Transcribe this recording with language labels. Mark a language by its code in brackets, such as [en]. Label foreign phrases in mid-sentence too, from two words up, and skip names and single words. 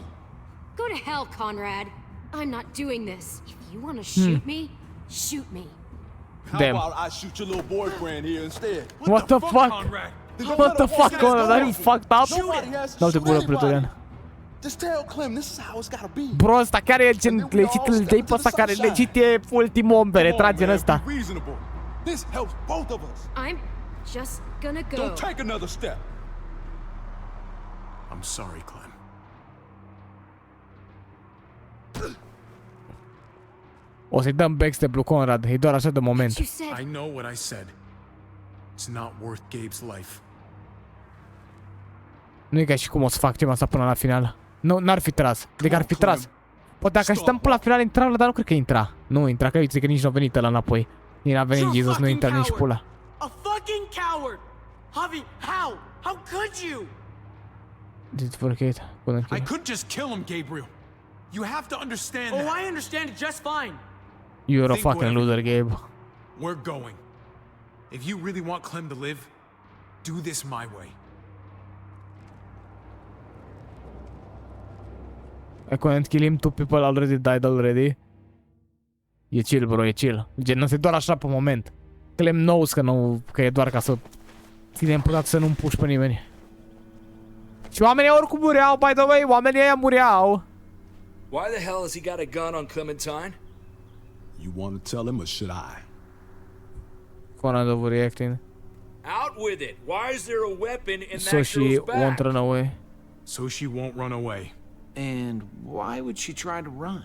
[en] Go to hell, Conrad. I'm not doing this. If you want to shoot me, shoot me. How Damn. about I shoot your little boyfriend here instead? What the fuck? Conrad? What the fuck, Conrad? Are you fucked up? Nobody has to [ro] Dau-te [en] shoot [ro] bună, [en] anybody. [ro] Pretorian. [en] Just tell Clem this is how it's gotta be. [ro] Bro, ăsta chiar e gen legit, îl dai pe ăsta care legit e ultimul om pe retrage în ăsta. [en] Be reasonable. This helps both of us. I'm just gonna go. Don't take another step. I'm sorry, Clem. [ro] O să-i dăm backstep lui Conrad, e doar așa de moment. [en] You said I know what I said. It's not worth Gabe's life. [ro] Nu e ca și cum o să fac ceva asta până la final. Nu, n-ar fi tras. Adică ar fi tras. Poate dacă așteptăm până la final intra, dar nu cred că intra. Nu intra, că zice că nici nu a venit ăla înapoi. Nici n-a venit Jesus, nu intra nici pula. [en] A fucking coward! Javi, how? How could you? Did forget. I could just kill him, Gabriel. You have to understand Oh, that. I understand it just fine. You're a Think fucking whatever. loser, Gabe. We're going. If you really want Clem to live, do this my way. I couldn't kill him, two people already died already. [ro] E chill, bro, e chill. Gen, e doar așa pe moment. Clem knows că e doar ca să ținem putat să nu împuși pe nimeni. Și oamenii oricum mureau, [en] by the way, [ro] oamenii ăia mureau. [en] Why the hell has he got a gun on Clementine? You want to tell him or should I? Conrad overreacting. Out with it. Why is there a weapon in So that she girl's back? won't run away. So she won't run away. And why would she try to run?